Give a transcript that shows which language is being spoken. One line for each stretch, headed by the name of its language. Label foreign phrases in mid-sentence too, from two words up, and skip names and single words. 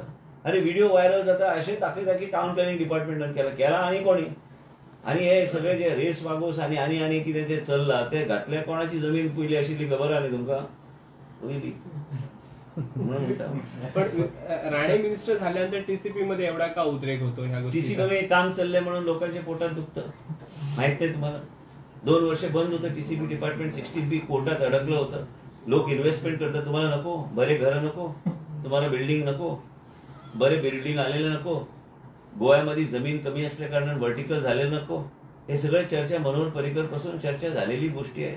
Konkani: अरे व्हिडिओ व्हायरल जाता अशें दाखयता की
English: town planning
Konkani: डिपार्टमेंटान केला आनी कोणी. आनी हे सगळे जे रेस मागोस आनी कितें जे चल्लां ते घातले. कोणाची जमीन पयली आशिल्ली खबर आहा न्ही तुमकां? पयली म्हणून म्हणटा.
Marathi: पण राणे मिनिस्टर झाल्यानंतर टीसीपी मध्ये एवढा का उद्रेक होतो ह्या गोष्टी? टीसीपी काम चाललंय म्हणून लोकांच्या पोटात दुखतं. माहित नाही तुम्हाला? 2 वर्ष बंद होतं
English: TCP department.
Marathi: 60B कोर्टात अडकलं होतं. लोक इन्व्हेस्टमेंट करतात. तुम्हाला नको? बरे घरं नको? तुम्हाला बिल्डिंग नको? बरे बिल्डिंग आलेले नको, गोव्यामध्ये जमीन कमी असल्या कारणाने व्हर्टिकल झाले नको, हे सगळं चर्चा मनोहर पर्रिकर पासून चर्चा झालेली गोष्टी आहे.